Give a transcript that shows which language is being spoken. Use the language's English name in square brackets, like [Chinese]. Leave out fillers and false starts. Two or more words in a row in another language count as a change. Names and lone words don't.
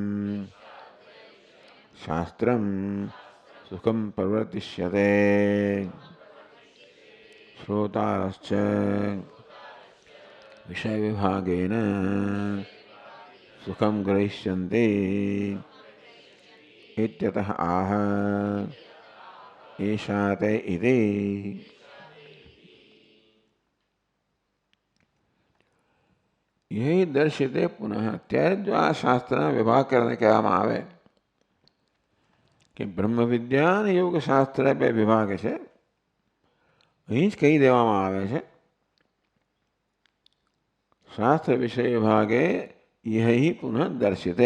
[Sanskrit] શાસ્ત્રમ સુખમ પ્રવર્તિષ્યતે શ્રોતારશ્ચ વિષય વિભાગેન સુખમ ગ્રહિષ્યન્તે ઇત્યતઃ આહ એષા તે ઇતિ. यही दर्शिते पुनઃ. [Gujarati] ત્યારે જો આ શાસ્ત્રના વિભાગ કરીને કહેવામાં આવે કે બ્રહ્મ વિદ્યા અને યોગશાસ્ત્ર બે વિભાગ છે, અહીં જ કહી દેવામાં આવે છે [Sanskrit] શાસ્ત્ર વિષય વિભાગે યહી પુનઃ દર્શિતે.